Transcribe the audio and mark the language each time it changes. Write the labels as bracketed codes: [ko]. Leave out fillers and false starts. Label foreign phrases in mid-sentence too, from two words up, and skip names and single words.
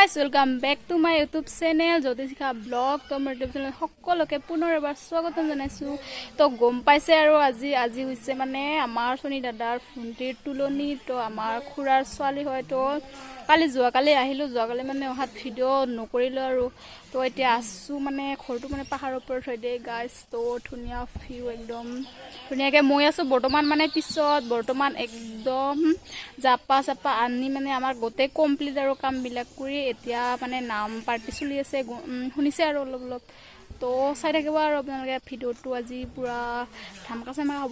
[en] welcome back to my YouTube channel [as] ज्योतिषिका ब्लॉग তো মোৰ ইউটিউব চেনেল সকলোকে পুনৰ এবাৰ স্বাগতম জনাইছো তো গম পাইছে আৰু আজি হৈছে মানে আমাৰ সনি দাদাৰ ভণ্টিৰ তুলনি তো আমাৰ খুৰাৰ ছোৱালী হয় তো কালি যোৱাকালি আহিলো যোৱাকালি মানে অহাত ভিডিও নকৰিলো আৰু তো এতিয়া আসু মানে ঘৰটো মানে পাহাৰৰ ওপৰত হৈ দে গাইস তো ধুনিয়া ভিউ একদম ধুনিয়াকে মই আছো বৰ্তমান মানে পিছত বৰ্তমান একদম জাপা চাপা আনি মানে আমাৰ গোটে কমপ্লিট আৰু কাম বিলাক কৰি এতিয়া মানে নাম পাৰ্টি চলি আছে শুনিছে আৰু অলপ তো চাই থাকিব আৰু আপোনালোকে ভিডিওটো আজি পুৰা ধামকা চামকা হ'ব